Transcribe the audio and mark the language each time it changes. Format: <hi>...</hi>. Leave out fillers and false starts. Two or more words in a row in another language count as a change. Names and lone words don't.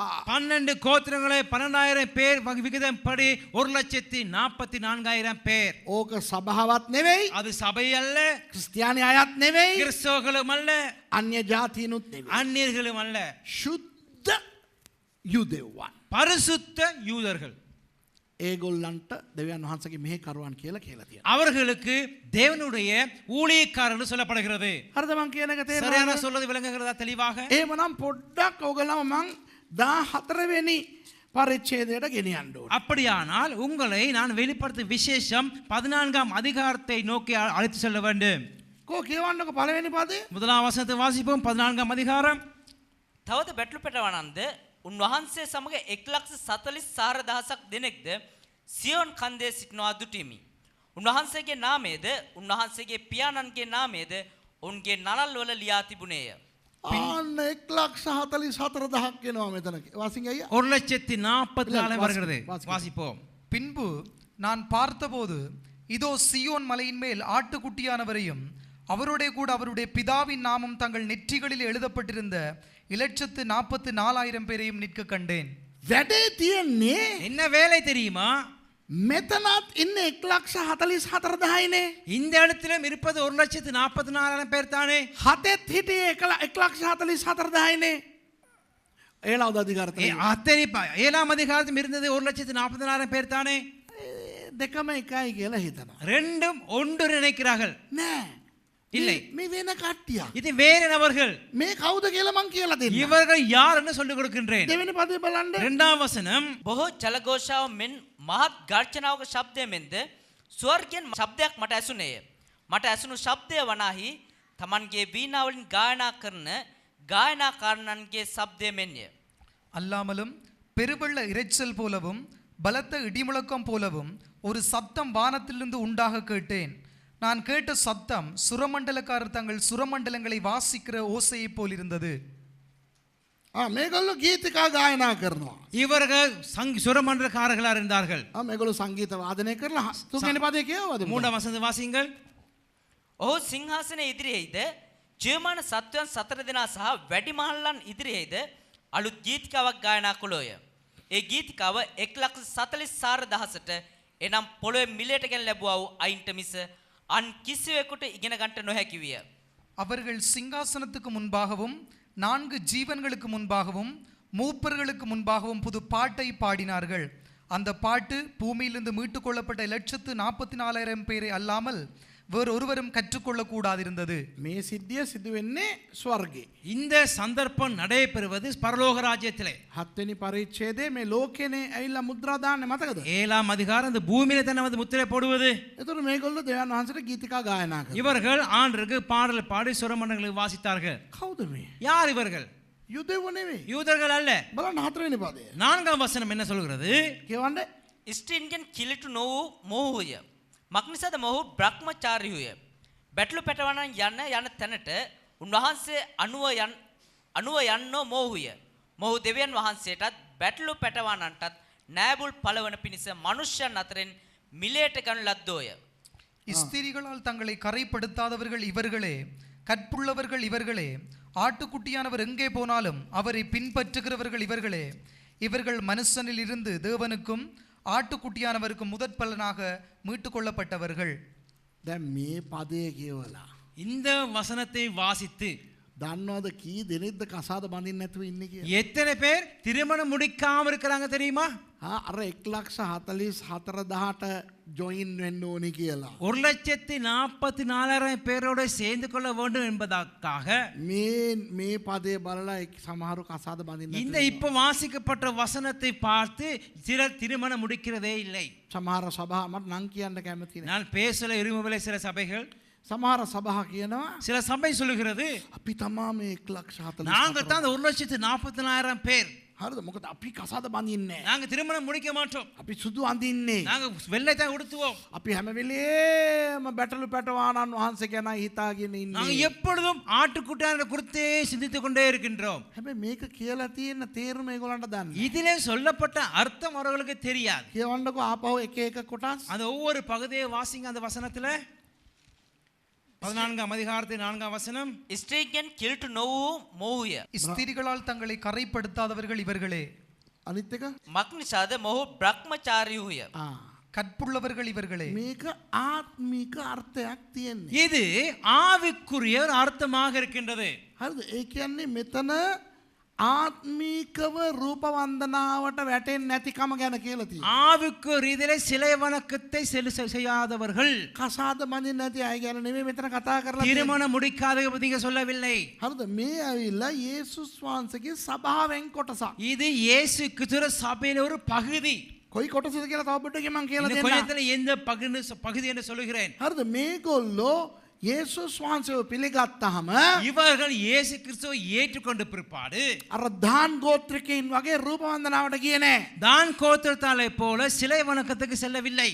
<ta>12 கோத்திரங்களை 12,000 பேர் விகிதம் படி 1,44,000 பேர்.</ta> <si>ඕක සභාවත් නෙවෙයි.</si> <ta>அது சபை அல்ல,</ta> <si>ක්‍රිස්තියානි අයත් නෙවෙයි.</si> <ta>கிறிஸ்தவர்களும் அல்ல,</ta> <si>අන්‍ය ජාතීනුත් නෙවෙයි.</si> <ta>அந்நியர்களும் அல்ல,</ta> <si>ශුද්ධ යුදෙව්වන්.</si> <ta>பரிசுத்த யூதர்கள்.</ta> <si>ඒගොල්ලන්ට දෙවියන් වහන්සේගේ මෙහෙකරුවන් කියලා තියෙනවා.</si> <ta>அவர்களுக்கு தேவனுடைய ஊழியக்காரர்கள் சொல்லப்படுகிறது.</ta> <si>හරිද මං කියන එක</si> <ta>சரியான</ta> <si>තේරෙනවද?</si> <ta>சொல்றது விளங்குகிறதா தெளிவாக?</ta> <si>එහෙමනම් පොඩ්ඩක් ඔයගොල්ලෝ මං 14 වෙනි පරිච්ඡේදයට ගෙනියන්න ඕනේ.</si> <ta>அப்படியானால் உங்களை நான் வெளிப்படுத்தும் விசேஷம் 14ஆம் அதிகாரத்தை நோக்கி அழைத்து செல்ல வேண்டும்.</ta> <si>කෝ කියවන්නකො පළවෙනි පදේ.</si> <ta>முதலாம் வசனத்தை வாசிப்போம். 14ஆம் அதிகாரம்.</ta> <si>තවද බැටළු පෙටවනන්ද උන්වහන්සේ සමග 1,44,000 දෙනෙක්ද සියොන් කන්දේ සිටිනවා දුටිමි. උන්වහන්සේගේ නාමයේද උන්වහන්සේගේ පියාණන්ගේ නාමයේද ඔවුන්ගේ නළල් වල ලියා තිබුණේය. ආන්න 1,44,000 වෙනවා මෙතන. වාසින් අයියා.</si> <ta>1,44,000 வருகிறது. வாசிப்போம். பின்பு நான் பார்த்தபோது இதோ சியோன் மலையின் மேல் ஆட்டுக்குட்டியானவரையும் அவருடைய கூட அவருடைய பிதாவின் நாமம் தங்கள் நெற்றிகளில் எழுதப்பட்டிருந்த 1,44,000 பேரையும் நிற்க கண்டேன்.</ta> <si>වැඩේ තියෙන්නේ</si> <ta>என்ன வேலை தெரியுமா?</ta> <si>මෙතනත් ඉන්නේ 1,44,000යිනේ.</si> <ta>இந்த இடத்திலும் இருப்பது 1,44,000 பேர் தானே.</ta> <si>හතෙත් හිටියේ 1,44,000යිනේ. ඒලාවද අධිකාරතේ.</si> <ta>அத்தனை 7ஆம் அதிகாரத்தில் இருந்தது 1,44,000 பேர் தானே.</ta> <si>දෙකම එකයි කියලා හිතනවා.</si> <ta>ரெண்டும் ஒன்று நினைக்கிறார்கள்.</ta> <si>නෑ.</si> <ta>இல்லை.</ta> <si>මේ වෙන කට්ටිය.</si> <ta>இது வேறு நபர்கள்.</ta> <si>මේ කවුද කියලා මං කියලා දෙන්න.</si> <ta>இவர்கள் யார் என்று சொல்லிக் கொடுக்கின்றேன்.</ta> <si>දෙවෙනි පදේ බලන්න.</si> <ta>2ஆம் வசனம்.</ta> <si>බොහෝ ජලഘോഷාව මෙන් මහත් ගර්ජනාවක ශබ්දය මෙන්ද ස්වර්ගයෙන් ශබ්දයක් මට ඇසුනේය. මට ඇසුණු ශබ්දය වනාහි තමන්ගේ වීණාවලින් ගායනා කරන ගායනාකාරණන්ගේ ශබ්දය මෙන්ය.</si> <ta>அல்லாமலும் பெருவெள்ள இரைச்சல் போலவும் பலத்த இடிமுழக்கம் போலவும் ஒரு சத்தம் வானத்திலிருந்து உண்டாக கேட்டேன். நான் கேட்ட சத்தம் சுரமண்டலக்காரர் தங்கள் சுரமண்டலங்களை வாசிக்கிற ஓசையை போல் இருந்தது.</ta> <si>මේගොල්ලෝ ගීතිකා ගායනා කරනවා.</si> <ta>இவர்கள் சுரமண்டலக்காரர்களாக இருந்தார்கள்.</ta> <si>මේගොල්ලෝ සංගීත වාදනය කරලා තුන්වෙනි පදේ කියවද?</si> <ta>3ஆம் வசனத்தை வாசியுங்கள்.</ta> <si>ඔහු සිංහාසනය ඉදිරියේද ජීවමාන සත්වයන් 4 දෙනා සහ වැඩිමහල්ලන් ඉදිරියේද අලුත් ගීතිකාවක් ගායනා කළෝය. ඒ ගීතිකාව 1,44,000ට එනම් පොළොවේ මිලයට ගෙන ලැබුවා වූ අයින්ට මිස අන් කිසිවෙකුට ඉගෙන ගන්නට නොහැකි විය.</si> <ta>அவர்கள் சிங்காசனத்துக்கு முன்பாகவும் 4 ஜீவன்களுக்கு முன்பாகவும் மூப்பர்களுக்கு முன்பாகவும் புது பாட்டை பாடினார்கள். அந்த பாட்டு பூமியிலிருந்து மீட்டுக் கொள்ளப்பட்ட 1,44,000 பேரை அல்லாமல் வேறு ஒருவரும் கற்றுக்கொள்ள கூடாதிருந்தது.</ta> <si>මේ සිද්ධිය සිදු වෙන්නේ ස්වර්ගේ.</si> <ta>இந்த சந்தர்ப்பம் நடைபெறுவது பரலோக ராஜ்யத்திலே.</ta> <si>7 වෙනි පරිච්ඡේදයේ මේ ලෝකෙනේ ඇවිල්ලා මුද්‍රා දාන්නේ මතකද?</si> <ta>7ஆம் அதிகாரம் இந்த பூமியில தான் வந்து முத்திரை போடுவது.</ta> <si>එතකොට මේගොල්ලෝ දෙවියන් වහන්සේට ගීතිකා ගායනා කරනවා.</si> <ta>இவர்கள் ஆண்டருக்கு பாடல் பாடி சுரமண்டலங்களை வாசித்தார்கள்.</ta> <si>කවුද මේ?</si> <ta>யார் இவர்கள்?</ta> <si>යුදෙව්ව නෙවෙයි.</si> <ta>யூதர்கள் அல்ல.</ta> <si>බලන්න 4 වෙනි පදේ.</si> <ta>4ஆம் வசனம் என்ன சொல்கிறது?</ta> <si>කියවන්න. ස්ත්‍රීන්ගෙන් කිලිටු නො වූ මොහුය. මක්නිසාද මොහු බ්‍රහ්මචාරිහුය. බැටළු පැටවනන් යන තැනට උන්වහන්සේ අනුව යන්නෝ මොහුය. මොහු දෙවියන් වහන්සේටත් බැටළු පැටවනන්ටත් නෑබුල් පළවන පිණිස මනුෂ්‍යයන් අතරින් මිලයට ගනු ලද්දෝය.</si> <ta>ஸ்திரீகளால் தங்களை கரைப்படுத்தாதவர்கள் இவர்களே, கற்புள்ளவர்கள் இவர்களே, ஆட்டுக்குட்டியானவர் எங்கே போனாலும் அவரை பின்பற்றுகிறவர்கள் இவர்களே. இவர்கள் மனுஷனில் இருந்து தேவனுக்கும் ஆட்டுக்குட்டியானவருக்கு முதற் பலனாக மீட்டு கொள்ளப்பட்டவர்கள்.</ta> <si>දැන් මේ පදය කියවලා</si> <ta>இந்த வசனத்தை வாசித்து</ta> <si>දන්නවද කී දෙනෙක්ද කසාද බඳින්න නැතුව ඉන්නේ කියලා?</si> <ta>எத்தனை பேர் திருமணம் முடிக்காம இருக்கிறாங்க தெரியுமா?</ta> <si>අර 1,44,000ට ජොයින් වෙන්න ඕනි කියලා.</si> <ta>1,44,000 பேரோட சேர்ந்து கொள்ள வேண்டும் என்பதற்காக</ta> <si>මේ පදේ බලලා සමහරු කසාද බඳින්න</si> <ta>இந்த இப்ப வாசிக்கப்பட்ட வசனத்தை பார்த்து சிலர் திருமணம் முடிக்கிறதே இல்லை.</ta> <si>සමහර සභා මට නම් කියන්න කැමති නෑ.</si> <ta>நான் பேசல விரும்பவில்லை. சில சபைகள்</ta> <si>සමහර සභා කියනවා</si> <ta>சில சபை சொல்லுகிறது</ta> <si>අපි තමා මේ 1,44,000</si> <ta>நாங்க தான் அந்த 1,44,000 பேர்</ta> <si>හරිද? මොකද අපි කසාද බඳින්නේ නෑ.</si> <ta>நாங்க திருமணம் முடிக்க மாட்டோம்.</ta> <si>අපි සුදු අඳින්නේ.</si> <ta>நாங்க வெள்ளை தான் உடுத்துவோம்.</ta> <si>අපි හැම වෙලේම බැටළු පැටවාණන් වහන්සේ ගැන හිතාගෙන</si> <ta>நாங்க</ta> <si>ඉන්නේ.</si> <ta>எப்பொழுதும் ஆட்டுக்குட்டியான குறித்தே சிந்தித்துக் கொண்டே இருக்கின்றோம்.</ta> <si>හැබැයි මේක කියලා තියෙන තේරුම ඒගොල්ලන්ට දන්නේ.</si> <ta>இதிலே சொல்லப்பட்ட அர்த்தம் அவர்களுக்கு தெரியாது.</ta> <si>කියවන්නකෝ ආපහු එක එක කොටස්.</si> <ta>அந்த ஒவ்வொரு பகுதியை வாசிங்க. அந்த வசனத்துல 14ஆம் அதிகாரத்தின் 4ஆம் வசனம்.</ta> <si>ස්ත්‍රීගෙන් කිලුට නො වූ මොහුය.</si> <ta>ஸ்திரிகளால் தங்களை கரைப்படுத்தாதவர்கள் இவர்களே.</ta> <si>අනිත් එක මක් නිසාද මොහු බ්‍රහ්මචාරී වූය.</si> <ta>கற்புள்ளவர்கள் இவர்களே.</ta> <si>මේක ආත්මික අර්ථයක් තියෙන්නේ.</si> <ta>இது ஆவிக்குரிய ஒரு அர்த்தமாக இருக்கின்றது.</ta> <si>හරිද? ඒ කියන්නේ මෙතන ආත්මීකව රූප වන්දනාවට වැටෙන්නේ නැතිකම ගැන කියලා තියෙනවා.</si> <ta>ஆவிக்கு ரீதியிலே சிலை வணக்கத்தை செய்யாதவர்கள்.</ta> <si>කසාද බඳින්න නැති අය ගැන නෙමෙයි මෙතන කතා කරලා තියෙන්නේ.</si> <ta>திருமணம் முடிக்காதவர்கள் பத்தி இங்க சொல்லவில்லை.</ta> <si>හරිද? මේ ඇවිල්ලා යේසුස් වහන්සේගේ සභාවෙන් කොටසක්.</si> <ta>இது இயேசு கிறிஸ்து சபையின் ஒரு பகுதி.</ta> <si>කොයි කොටසද කියලා තව පොඩ්ඩකින් මම කියලා</si> <ta>இந்த</ta> <si>දෙන්නම්.</si> <ta>கொஞ்சத்துல எந்த பகுதி என்று சொல்லுகிறேன்.</ta> <si>හරිද? මේගොල්ලෝ යේසුස් වහන්සේව පිළිගත්තාම</si> <ta>இவர்கள் இயேசு கிறிஸ்துவை ஏற்றுக்கொண்ட பிற்பாடு</ta> <si>අර දාන් ගෝත්‍රිකයින් වගේ රූප වන්දනාවට ගියේ නෑ.</si> <ta>தான் கோத்திரத்தாலை போல சிலை வணக்கத்துக்கு செல்லவில்லை.</ta>